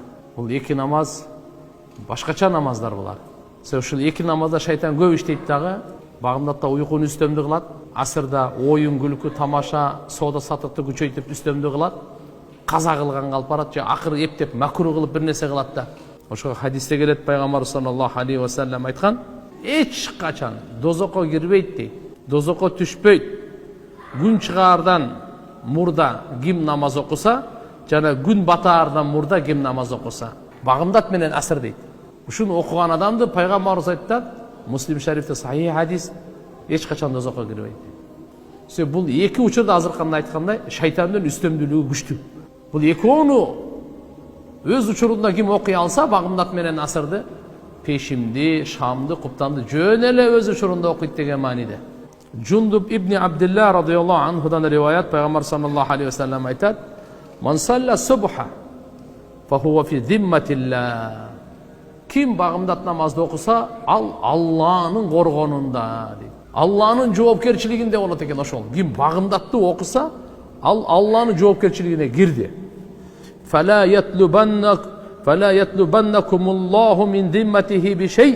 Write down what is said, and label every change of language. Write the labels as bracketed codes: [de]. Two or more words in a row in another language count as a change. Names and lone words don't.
[ky] Бул эки намаз башкача намаздар булар. Ушул эки намазда шайтан көп иштейт дагы. Багымдатта уйкуну үстөмдү кылат, асырда оюн күлкү, тамаша, соода саттыкты күчөйтүп үстөмдү кылат. Каза кылганга алып барат же акыры эптеп макруh кылып бир нерсе кылат да. Ошого хадисте келет, пайгамбар [ar] صلى الله عليه وسلم [ky] айткан: эч качан дозокко кирбейт дейт, дозокко түшпөйт. Күн чыгаардан мурда ким намаз окуса, жана күн батаардан мурда ким намаз окуса, багымдат менен асыр дейт. Ушуну окуган адамды пайгамбарыбыз айтат, Муслим шарифте сахих хадис, эч качан дозокко кирбейт. Бул эки учурда азырканда айткандай, шайтандын үстөмдүүлүгү күчтүү. Бул экөөнү өз учурунда ким окуй алса, багымдат менен асырды, пешимди, шамды, куптанды жөн эле өз учурунда окуйт деген мааниде. [ar] Джундуб ибн Абдилла رضي الله عنه-дан [ky] риваят, пайгамбар [ar] صلى الله عليه وسلم айтат: "من صلى الصبح فهو في ذمة الله." [ky] Ким багымдат намазды окуса, ал Алланын коргонунда дейт. Алланын жоопкерчилигинде болот экен ошол. Ким багымдатты окуса, ал Алланын жоопкерчилигине кирди. [ar] فلا يطلبنكم الله من ذمته بشيء.